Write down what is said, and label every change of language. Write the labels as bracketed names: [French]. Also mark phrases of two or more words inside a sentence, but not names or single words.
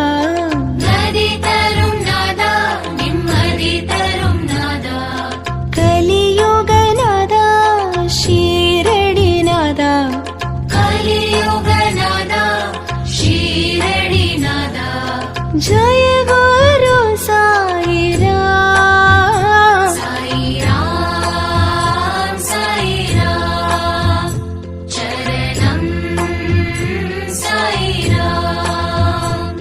[Tamil] நதி தரும் நாதா நிம்மதி தரும் நாதா கலியுக நாதா ஷீரடி நாதா கலியுக நாதா ஷீரடி நாதா [Hindi] जय गुरु साई राम साई राम चरणम साई राम